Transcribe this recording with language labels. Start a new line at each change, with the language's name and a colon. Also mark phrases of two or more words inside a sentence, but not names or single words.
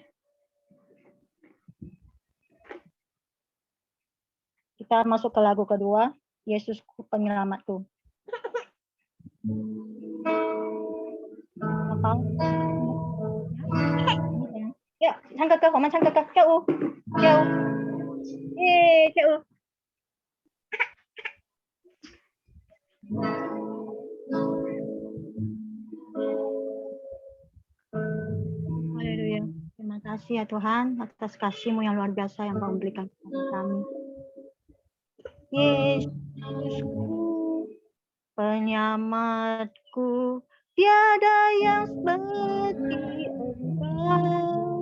Indonesian: Kita masuk ke lagu kedua, Yesus penyelamatku. Apa? Ya,
Chinese: 唱个歌，我们唱个歌，跳舞，耶，跳舞。Haleluya.
Indonesian: Terima kasih ya Tuhan atas kasih-Mu yang luar biasa yang Kau berikan kepada kami. Yesusku, penyelamatku, tiada yang seperti Engkau.